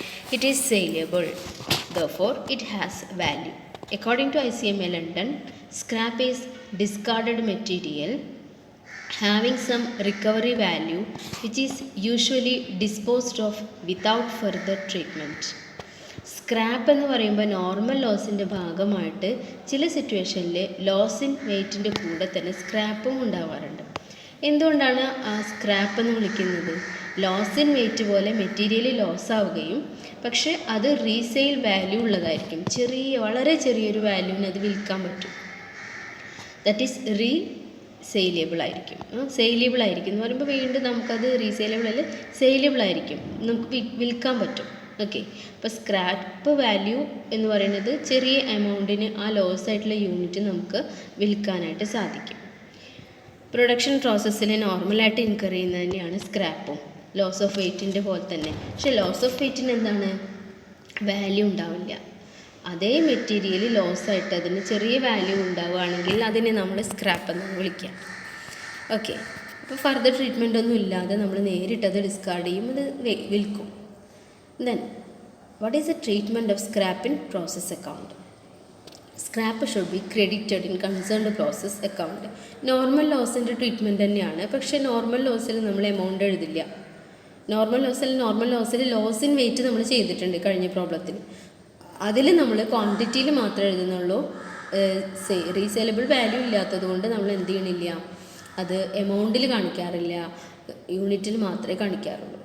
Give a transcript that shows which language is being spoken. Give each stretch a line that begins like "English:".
English: It is saleable, therefore it has value. According to ICMA London, scrap is discarded material having some recovery value which is usually disposed of without further treatment.
Malayalam: Scrap എന്ന് പറയുമ്പോൾ normal ലോസിൻ്റെ ഭാഗമായിട്ട് ചില സിറ്റുവേഷനിൽ loss in വെയ്റ്റിൻ്റെ കൂടെ തന്നെ സ്ക്രാപ്പും ഉണ്ടാവാറുണ്ട്. എന്തുകൊണ്ടാണ് ആ സ്ക്രാപ്പ് എന്ന് വിളിക്കുന്നത്? ലോസ് ഇൻ വെയ്റ്റ് പോലെ മെറ്റീരിയൽ ലോസ് ആവുകയും പക്ഷെ അത് റീസെയിൽ വാല്യൂ ഉള്ളതായിരിക്കും. വളരെ ചെറിയൊരു വാല്യൂവിന് അത് വിൽക്കാൻ പറ്റും.
English: that is saleable
Malayalam: ആയിരിക്കും. സെയിലബിൾ ആയിരിക്കും എന്ന് പറയുമ്പോൾ വീണ്ടും നമുക്കത് റീസെയിലബിൾ അല്ല, സെയിലബിൾ ആയിരിക്കും, നമുക്ക് വിൽക്കാൻ പറ്റും. ഓക്കെ, അപ്പോൾ സ്ക്രാപ്പ് വാല്യൂ എന്ന് പറയുന്നത് ചെറിയ എമൗണ്ടിന് ആ ലോസ് ആയിട്ടുള്ള യൂണിറ്റ് നമുക്ക് വിൽക്കാനായിട്ട് സാധിക്കും. പ്രൊഡക്ഷൻ പ്രോസസ്സിൽ നോർമലായിട്ട് ഇൻകർ ചെയ്യുന്നത് തന്നെയാണ് സ്ക്രാപ്പും ലോസ് ഓഫ് വെയ്റ്റിൻ്റെ പോലെ തന്നെ. പക്ഷേ ലോസ് ഓഫ് വെയ്റ്റിന് എന്താണ് വാല്യൂ ഉണ്ടാവില്ല. അതേ മെറ്റീരിയൽ ലോസായിട്ട് അതിന് ചെറിയ വാല്യൂ ഉണ്ടാവുകയാണെങ്കിൽ അതിനെ നമ്മൾ സ്ക്രാപ്പ് എന്നാണ് വിളിക്കുക. ഓക്കെ, അപ്പോൾ ഫർദർ ട്രീറ്റ്മെൻ്റ് ഒന്നും ഇല്ലാതെ നമ്മൾ നേരിട്ടത് ഡിസ്കാർഡ് ചെയ്യും, അത് വിൽക്കും.
English: Then, what is the treatment of scrap in process account? Scrap should be credited in concerned process account.
Malayalam: Normal ലോസിൻ്റെ treatment തന്നെയാണ്, പക്ഷേ നോർമൽ ലോസിൽ നമ്മൾ amount എഴുതില്ല. Normal ലോസിൽ loss in wait നമ്മൾ ചെയ്തിട്ടുണ്ട് കഴിഞ്ഞ പ്രോബ്ലത്തിൽ. അതിൽ നമ്മൾ ക്വാണ്ടിറ്റിയിൽ മാത്രമേ എഴുതുന്നുള്ളൂ. റീസെയിലബിൾ വാല്യൂ ഇല്ലാത്തത് കൊണ്ട് നമ്മൾ എന്ത് ചെയ്യണില്ല, അത് എമൗണ്ടിൽ കാണിക്കാറില്ല, യൂണിറ്റിൽ മാത്രമേ കാണിക്കാറുള്ളൂ.